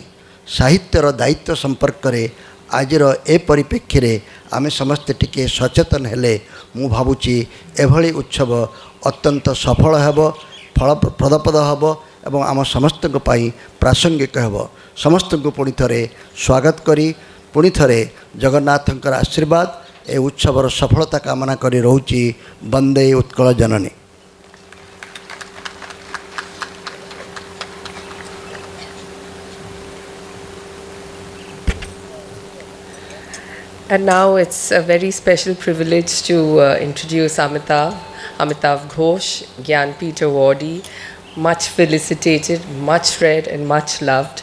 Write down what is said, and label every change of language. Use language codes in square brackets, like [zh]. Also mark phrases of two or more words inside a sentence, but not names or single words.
[or] ସାହିତ୍ୟର ଦାୟିତ୍ୱ ସଂପର୍କ ରେ ଆଜିର ଏ ପରିପ୍ରେକ୍ଷୀ ରେ ଆମେ ସମସ୍ତେ ଟିକେ ସଚେତନ ହେଲେ ମୁ ଭାବୁଚି ଏଭଳି ଉତ୍ସବ ଅତ୍ୟନ୍ତ ସଫଳ ହେବ ଫଳପ୍ରଦପଦ ହେବ ଏବଂ ଆମ ସମସ୍ତ ପ୍ରାସଙ୍ଗିକ ହେବ। ସମସ୍ତ କୁ ପୁଣି ଥରେ ସ୍ୱାଗତ କରି ପୁଣି ଥରେ ଜଗନ୍ନାଥଙ୍କର ଆଶୀର୍ବାଦ ଏ ଉତ୍ସବର ସଫଳତା କାମନା କରି ରହୁଛି। ବନ୍ଦେ ଉତ୍କଳ ଜନନୀ। [en] And now it's a very special privilege to introduce Amitav Ghosh, Gyanpith awardee, much felicitated, much read and much loved.